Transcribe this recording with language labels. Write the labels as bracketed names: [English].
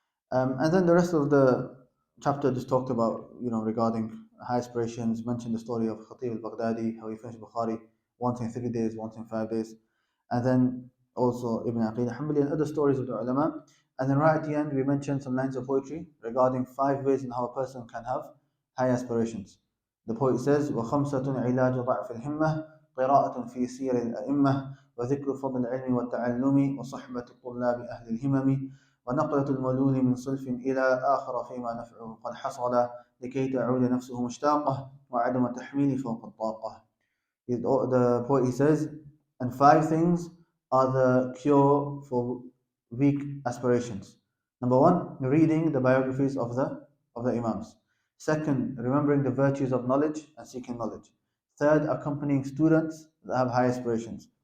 [English] And then the rest of the chapter just talked about, regarding high aspirations, mentioned the story of Khatib al-Baghdadi, how he finished Bukhari once in 3 days, once in 5 days. And then also Ibn Aqil Hanbali and other stories of the ulama. And then right at the end, we mentioned some lines of poetry regarding 5 ways in how a person can have high aspirations. [Arabic] The poet says, وَخَمْسَةٌ عِلَاجُ ضَعْفِ الْهِمَّةِ قِرَاءَةٌ فِي سِيرِ الْأَئِمَّةِ وَذِكْرُ فَضْلِ الْعِلْمِ وَالتَّعَلُّمِ وَصُحْبَةُ الطُّلَّابِ أَهْلِ الْهِمَمِ ونقلة الملول من صلف إلى آخر فيما نفعه قد حصل لكي تعود نفسه مشتاقة وعدم التحميل فوق الطاقة. [English] The poet says, and 5 things are the cure for weak aspirations. Number 1, reading the biographies of the Imams. 2nd, remembering the virtues of knowledge and seeking knowledge. 3rd, accompanying students that have high aspirations.